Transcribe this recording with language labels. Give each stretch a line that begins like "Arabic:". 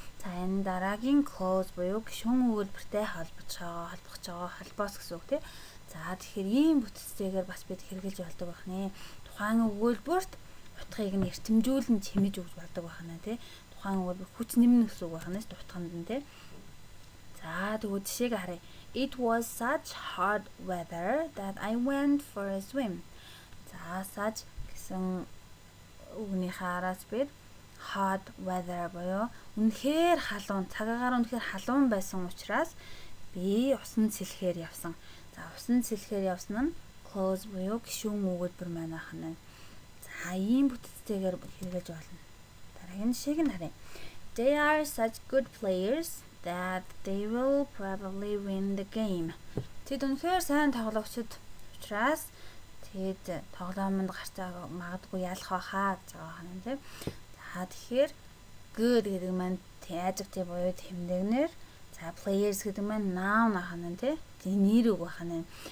Mongolian: За энэ дараагийн close буюу гишүүн өгүүлбэртэй холбож байгаа холбоос гэсэн үг тий. За тэгэхээр ийм бүтцтэйгээр бас бид хэрэглэж болдог байх нэ. Тухайн өгүүлбэрт утгыг нь эрчимжүүлэн чимэж өгж болдог байх нь тий. Тухайн өгүүлбэр хүч нэмнэ гэсэн үг байх нь утганд нь тий. За тэгвэл жишээг харъя.
English: It was such hot weather that I went for a swim.
Mongolian: За such гэсэн үгнийхээ араас бид
English: hot weather
Mongolian: буюу үнэхээр халуун, цагаагаар үнэхээр халуун байсан учраас би усан сэлэхээр явсан. За усан сэлэхээр явсан нь close буюу гишүүн өгүүлбэр маань байх нь. За ийм бүтцтэйгээр хэрэглэж болно. Дараагийн жишээг нь харъя.
English: They are such good players that they will probably win the game.
Mongolian: Тэд үнэхээр сайн тоглогчид учраас тэд тоглоомонд гарчаа магадгүй ялах байхаа гэж байгаа юм тийм. За тэгэхээр good гэдэг маань adjective буюу тэмдэгнэр. За players гэдэг маань noun ахна тийм. Нэр үг ахна.